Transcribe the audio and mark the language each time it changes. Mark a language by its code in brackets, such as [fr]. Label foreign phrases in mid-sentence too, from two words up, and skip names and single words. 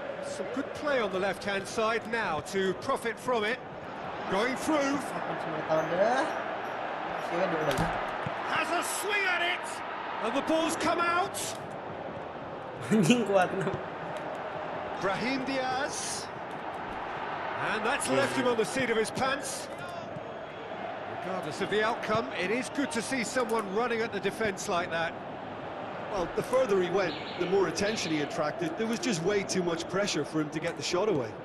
[en] Some good play on the left-hand side now to profit from it. Going through. Has a swing at it. And the ball's come out. Anjing kuat. Brahim Diaz. And that's left him on the seat of his pants. Regardless of the outcome, it is good to see someone running at the defence like that. Well, the further he went, the more attention he attracted. There was just way too much pressure for him to get the shot away.